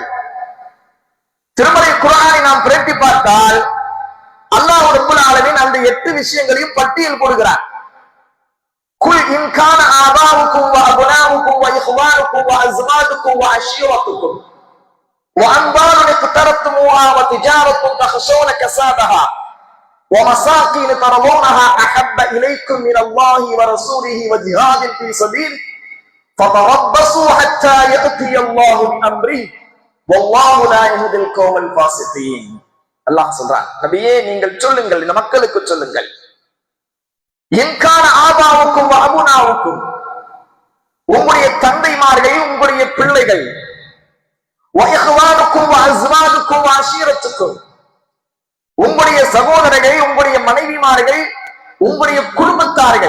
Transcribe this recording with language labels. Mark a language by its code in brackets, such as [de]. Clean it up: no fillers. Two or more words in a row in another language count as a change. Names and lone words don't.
[ta] திருமறை குர்ஆனை நாம் பிரட்டி பார்த்தால் அல்லாஹ் [ar] رب العالمين [ta] அந்த 8 விஷயங்களையும் பட்டியல் போடுகிறார். [ar] قل إن كان آباؤكم وأبناؤكم وإخوانكم وأزواجكم وعشيرتكم وأموال اقترفتموها وتجارة تخشون كسادها ومساكن ترضونها احب اليكم من الله ورسوله وجهاد في سبيله فتربصوا حتى ياتي الله بامره والله لا يهدي القوم الفاسقين. [ta] அல்லாஹ் சொல்றான், நபியே நீங்கள் சொல்லுங்கள், இந்த மக்களுக்கு சொல்லுங்கள், [ar] إن كان آباؤكم وأبناؤكم, [ta] உங்களுடைய தந்தைமார்கள், உங்களுடைய பிள்ளைகள், [ar] وإخوانكم وأزواجكم وعشيرتكم, [ta] உங்களுடைய சகோதரர்கள், உங்களுடைய மனைவிமார்கள், உங்களுடைய குடும்பத்தார்கள்.